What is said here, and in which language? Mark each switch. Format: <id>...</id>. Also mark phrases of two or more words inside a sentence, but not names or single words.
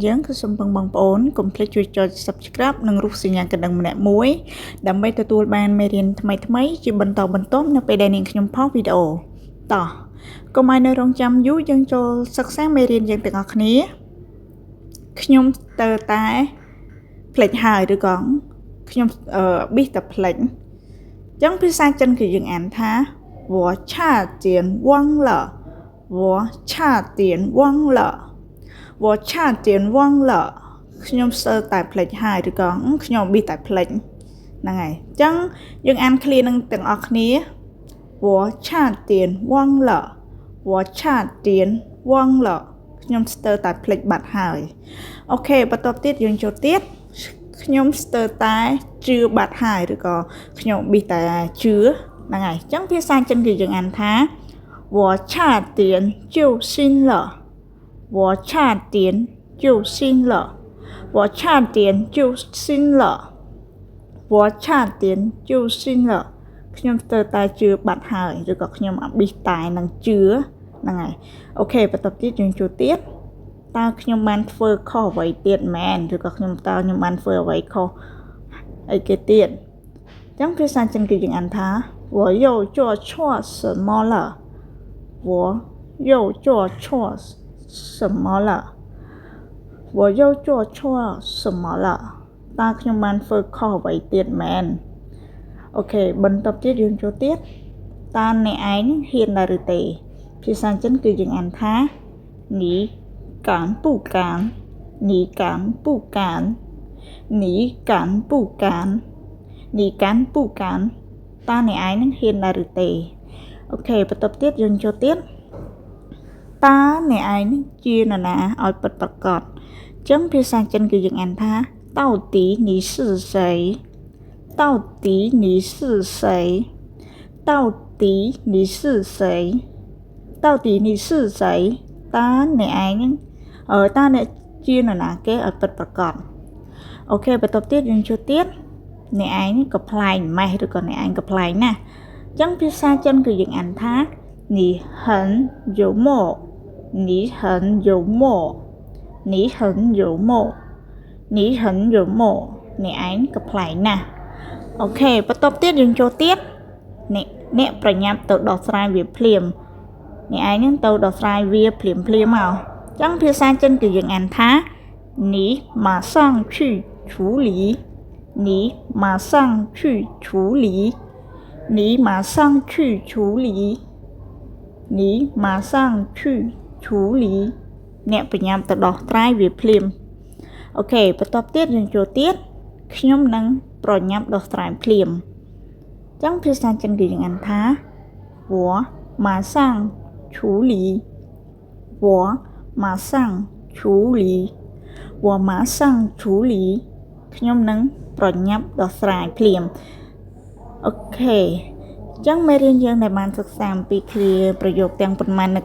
<km>យើងគឺសូមបងប្អូនកុំភ្លេចជួយចុច Subscribe និងរូបសញ្ញាកណ្ដឹងម្នាក់មួយដើម្បីទទួលបានមេរៀនថ្មីៗជាបន្តបន្ទាប់នៅពេលដែលនាងខ្ញុំផុសវីដេអូតោះកុំ ឲ្យនៅរងចាំយូរយើងចូលសិក្សាមេរៀនយើងទាំងអស់គ្នាខ្ញុំស្ទើរតែផ្លេចហើយឬក៏ខ្ញុំប៊ីសតែផ្លេចអ ញ្ចឹងភាសាចិនគឺយើងអានថា</km> <zh>我差点忘了我差点忘了我差点忘了</zh> <km>ខ្ញុំស្ទើរតែផ្លេចហើយឬក៏ខ្ញុំប៊ីសតែផ្លេចហ្នឹងហើយអញ្ចឹងយើងអានឃ្លានឹងទាំងអស់គ្នា</km> <zh>我差点忘了我差点忘了</zh> <km>ខ្ញុំស្ទើរតែផ្លេចបាត់ហើយអូខេបន្ទាប់ទៀតយើងចូលទៀតខ្ញុំស្ទើរតែជឿបាត់ហើយឬក៏ខ្ញុំប៊ីសតែជឿហ្នឹងហើយអ ញ្ចឹងភាសាចិនគឺយើងអានថា</km> <zh>我差点就信了我差点就信了我差点就信了我差点就信了</zh> <km>ខ្ញុំស្ទើរតែ ជឿបាត់ហើយឬក៏ខ្ញុំប៊ីសតែនឹងជឿហ្នឹងហើយអូខេបន្ទាប់ទៀតយើងចូលទៀតតើខ្ញុំបានធ្វើខុសអ្វីទៀត មែនឬក៏ខ្ញុំបានធ្វើអ្វីខុសអីគេទៀតអញ្ចឹងភាសាចិនគឺយើងអានថា</km> <zh>我又做错什么了我又做错什么了我又做错什么了</zh> <km>តើខ្ញុំបានធ្វើខុសអ្វីទៀតមែនអូខេបន្ទាប់ទៀតយើងចូលទៀតតើអ្នកឯងហ៊ានដែរឬទេភាសាចិនគឺយើងអានថា</km> <zh>你敢不敢你敢不敢你敢不敢你敢不敢</zh> <km>តើអ្នកឯងនឹងហ៊ានដែរឬទេអូខេបន្ទាប់ទៀតយើងចូលទៀតតើអ្នកឯងនឹងជានរណាឲ្យ ពិតប្រាកដអញ្ចឹងភាសាចិនគឺយើងអានថា</km> <zh>到底你是谁到底你是谁到底你是谁到底你是谁</zh> <km>តើអ្នកឯងនឹងតើអ្នកជានរណាគេឲ្យពិតប្រាកដអូខេបន្ទាប់ទៀតយើងចូលទៀតអ្នកឯងក៏ប្លែកម៉េះឬក៏អ្នកឯងក៏ប្លែកណាស់អញ្ចឹងភាសាចិនគឺយើងអានថា</km> <zh>你很幽默你很幽默你很幽默你很幽默</zh> <km>អ្នកឯងក៏ប្លែកណាស់អូខេបន្ទាប់ទៀតយើងចូល ទៀតអ្នកប្រញាប់ទៅដោះស្រាយវាភ្លាមអ្នកឯងនឹងទៅដោះស្រាយវាភ្លាមមកអញ្ចឹងភាសាចិនគឺយើងអានថា</km> <zh>你马上去处理你马上去处理你马上去处理你马上去处理</zh> <km>អ្នកប្រញាប់ទៅដោះស្រាយវាភ្លាមអូខេបន្ទាប់ទៀត យើងចូលទៀតខ្ញុំនឹងប្រញាប់ដោះស្រាយភ្លាមអញ្ចឹងភាសាចិនគឺយើងអានថា</km> <zh>我马上处理我马上处理我马上处理</zh> <km>ខ្ញុំនឹងប្រញាប់ដោះស្រាយភ្លាមអូខេអញ្ចឹងមេរៀនយើងដែលបានសិក្សាអំពីឃ្លាប្រយោគទាំងប៉ុន្មាននៅ</km>